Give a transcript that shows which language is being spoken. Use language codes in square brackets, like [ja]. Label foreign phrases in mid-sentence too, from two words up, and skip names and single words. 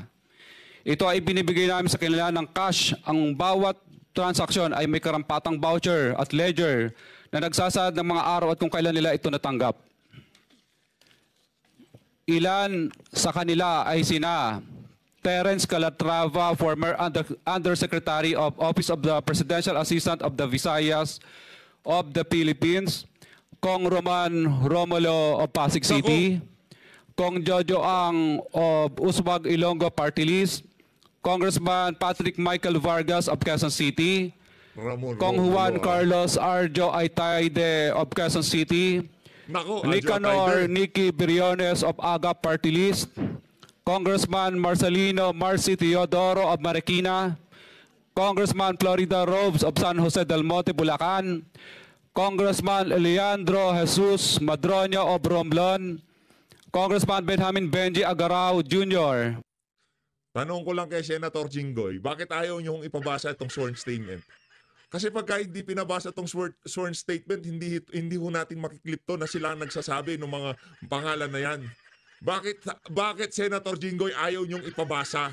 [tl] Ito ay binibigay namin sa kanila ng cash. Ang bawat transaksyon ay may karampatang voucher at ledger na nagsasaad ng mga araw at kung kailan nila ito natanggap. Ilan sa kanila ay sina Terence Calatrava, [en] former Undersecretary of Office of the Presidential Assistant of the Visayas of the Philippines. Kong Roman Romulo of Pasig City, Kong Jojo Ang of Uswag Ilonggo Party List, Congressman Patrick Michael Vargas of Quezon City, Ramon Kong Juan Romulo, Carlos Arjo Aitaide of Quezon City, [tl] Nako, Adjo Nicanor Ataide. [en] Nicky Briones of AGA Party List, Congressman Marcelino Marcy Teodoro of Marikina, Congressman Florida Robes of San Jose del Monte, Bulacan, Congressman Leandro Jesus Madroño of Romblon, Congressman Benjamin Benji Agarao Jr. [tl] Tanong ko lang kay Senator Jinggoy, bakit ayaw niyong ipabasa itong [en] sworn statement? [tl] Kasi pagka hindi pinabasa itong [en] sworn statement, [tl] hindi ho natin makiklip to na sila ang nagsasabi ng mga pangalan na yan. Bakit Senator Jinggoy ayaw niyong ipabasa?